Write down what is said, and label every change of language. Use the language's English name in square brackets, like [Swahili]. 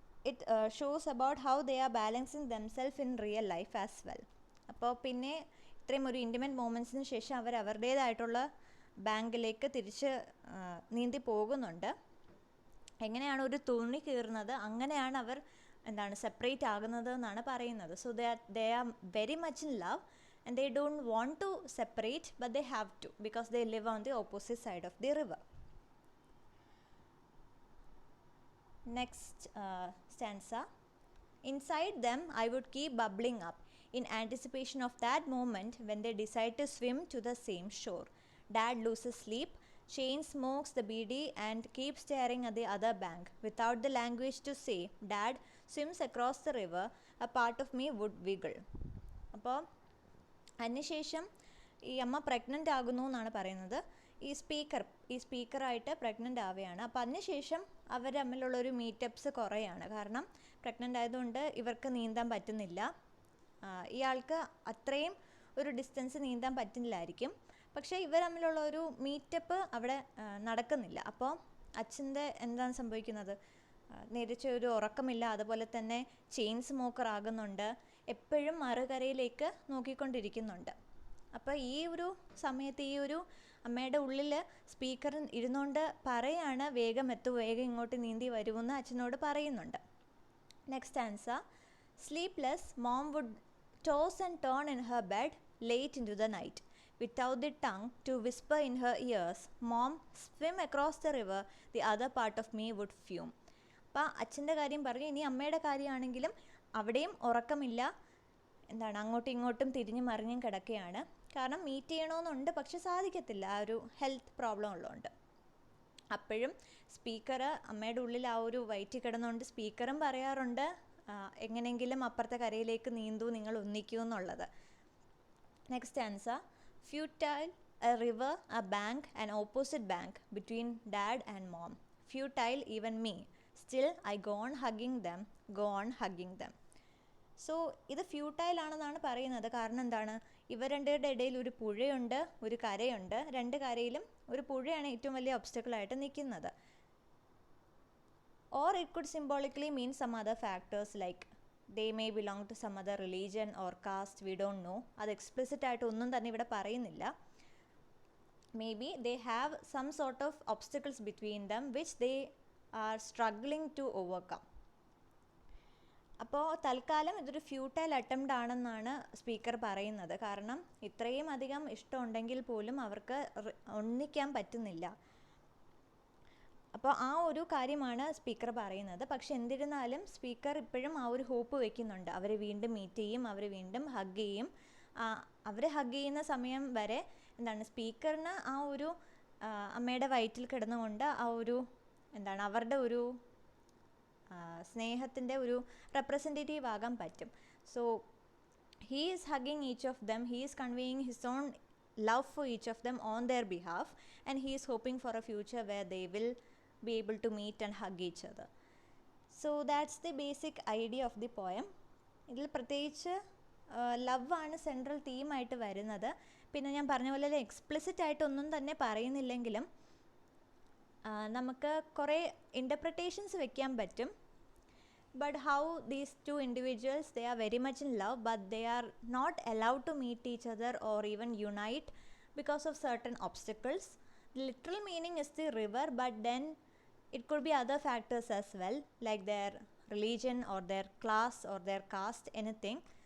[English] It shows about how they are balancing themselves in real life as well. [Malayalam] അപ്പോൾ പിന്നെ ഇത്രയും ഒരു intimate മൊമെൻറ്റ്സിന് ശേഷം അവർ അവരുടേതായിട്ടുള്ള ബാങ്കിലേക്ക് തിരിച്ച് നീന്തി പോകുന്നുണ്ട്. എങ്ങനെയാണ് ഒരു തുണി കീറുന്നത് അങ്ങനെയാണ് അവർ എന്താണ് സെപ്പറേറ്റ് ആകുന്നത് എന്നാണ് പറയുന്നത്. [English] So they are very much in love and they don't want to separate but they have to because they live on the opposite side of the river. Next stanza. Inside them I would keep bubbling up in anticipation of that moment when they decide to swim to the same shore. Dad loses sleep, Shane smokes the beedi and keeps staring at the other bank. Without the language to say, Dad swims across the river. A part of me would wiggle. [Malayalam] അപ്പോൾ അതിനുശേഷം ഈ അമ്മ pregnant ആകുന്നു എന്നാണ് പറയുന്നത്. ഈ സ്പീക്കറായിട്ട് pregnant ആവുകയാണ്. അപ്പോൾ അതിനുശേഷം അവർ തമ്മിലുള്ളൊരു മീറ്റപ്സ് കുറയാണ്. കാരണം പ്രഗ്നൻ്റ് ആയതുകൊണ്ട് ഇവർക്ക് നീന്താൻ പറ്റുന്നില്ല. ഇയാൾക്ക് അത്രയും ഒരു ഡിസ്റ്റൻസ് നീന്താൻ പറ്റുന്നില്ലായിരിക്കും. പക്ഷേ ഇവർ തമ്മിലുള്ള ഒരു മീറ്റപ്പ് അവിടെ നടക്കുന്നില്ല. അപ്പോൾ അച്ഛൻ്റെ എന്താണ് സംഭവിക്കുന്നത്, നേരിച്ച ഒരു ഉറക്കമില്ല, അതുപോലെ തന്നെ ചെയിൻ സ്മോക്കർ ആകുന്നുണ്ട്, എപ്പോഴും മറുകരയിലേക്ക് നോക്കിക്കൊണ്ടിരിക്കുന്നുണ്ട്. അപ്പോൾ ഈ ഒരു സമയത്ത് ഈ ഒരു അമ്മയുടെ ഉള്ളിൽ സ്പീക്കർ ഇരുന്നുകൊണ്ട് പറയാണ്, വേഗം വേഗം ഇങ്ങോട്ട് നീന്തി വരുമെന്ന് അച്ഛനോട് പറയുന്നുണ്ട്. [English] Next answer. Sleepless mom would toss and turn in her bed late into the night. Without the tongue to whisper in her ears, Mom swim across the river, the other part of me would fume. [Malayalam] അപ്പോൾ അച്ഛൻ്റെ കാര്യം പറഞ്ഞു. ഇനി അമ്മയുടെ കാര്യമാണെങ്കിലും അവിടെയും ഉറക്കമില്ല, എന്താണ് അങ്ങോട്ടും ഇങ്ങോട്ടും തിരിഞ്ഞും മറിഞ്ഞും കിടക്കുകയാണ്. കാരണം മീറ്റ് ചെയ്യണമെന്നുണ്ട്, പക്ഷെ സാധിക്കത്തില്ല, ആ ഒരു ഹെൽത്ത് പ്രോബ്ലം ഉള്ളതുകൊണ്ട്. അപ്പോഴും സ്പീക്കർ അമ്മയുടെ ഉള്ളിൽ ആ ഒരു വയറ്റിൽ കിടന്നുകൊണ്ട് സ്പീക്കറും പറയാറുണ്ട്, എങ്ങനെയെങ്കിലും അപ്പുറത്തെ കരയിലേക്ക് നീന്തൂ, നിങ്ങൾ ഒന്നിക്കൂ എന്നുള്ളത്. [English] Next answer. Futile, a river, a bank, an opposite bank between dad and mom. Futile even me. Still I go on hugging them, go on hugging them. [Malayalam] So ഇത് ഫ്യൂട്ടൈൽ ആണെന്നാണ് പറയുന്നത്. കാരണം എന്താണ്, ഇവർ രണ്ടുപേരുടെ ഇടയിൽ ഒരു പുഴയുണ്ട്, ഒരു കരയുണ്ട്. രണ്ട് കരയിലും ഒരു പുഴയാണ് ഏറ്റവും വലിയ ഒബ്സ്റ്റക്കിളായിട്ട് നിൽക്കുന്നത്. [English] Or it could symbolically mean some other factors like they may belong to some other religion or caste, we don't know. [Malayalam] അത് എക്സ്പ്ലിസിറ്റ് ആയിട്ട് ഒന്നും തന്നെ ഇവിടെ പറയുന്നില്ല. [English] Maybe they have some sort of obstacles between them which they are struggling to overcome. [Malayalam] അപ്പോൾ തൽക്കാലം ഇതൊരു futile attempt ആണെന്നാണ് സ്പീക്കർ പറയുന്നത്. കാരണം ഇത്രയും അധികം ഇഷ്ടമുണ്ടെങ്കിൽ പോലും അവർക്ക് ഒന്നിക്കാൻ പറ്റുന്നില്ല. അപ്പോൾ ആ ഒരു കാര്യമാണ് സ്പീക്കർ പറയുന്നത്. പക്ഷെ എന്നിരുന്നാലും സ്പീക്കർ ഇപ്പോഴും ആ ഒരു ഹോപ്പ് വയ്ക്കുന്നുണ്ട്, അവർ വീണ്ടും മീറ്റ് ചെയ്യും, അവർ വീണ്ടും ഹഗ് ചെയ്യും, അവർ ഹഗ് ചെയ്യുന്ന സമയം വരെ എന്താണ് സ്പീക്കറിന് ആ ഒരു അമ്മയുടെ വയറ്റിൽ കിടന്നുകൊണ്ട് ആ ഒരു എന്താണ് അവരുടെ ഒരു സ്നേഹത്തിൻ്റെ ഒരു റെപ്രസെൻറ്റേറ്റീവ് ആകാൻ പറ്റും. [English] So he is hugging each of them, he is conveying his own love for each of them on their behalf, and he is hoping for a future where they will be able to meet and hug each other. So that's the basic idea of the poem. [Malayalam] ഇതിൽ പ്രത്യേകിച്ച് love ആണ് central തീമായിട്ട് വരുന്നത്. പിന്നെ ഞാൻ പറഞ്ഞ പോലെ explicit ആയിട്ടൊന്നും തന്നെ പറയുന്നില്ലെങ്കിലും നമുക്ക് കുറേ ഇൻ്റർപ്രിട്ടേഷൻസ് വെക്കാൻ പറ്റും. [English] But how these two individuals, they are very much in love, but they are not allowed to meet each other or even unite because of certain obstacles. The literal meaning is the river, but then it could be other factors as well, like their religion or their class or their caste, anything.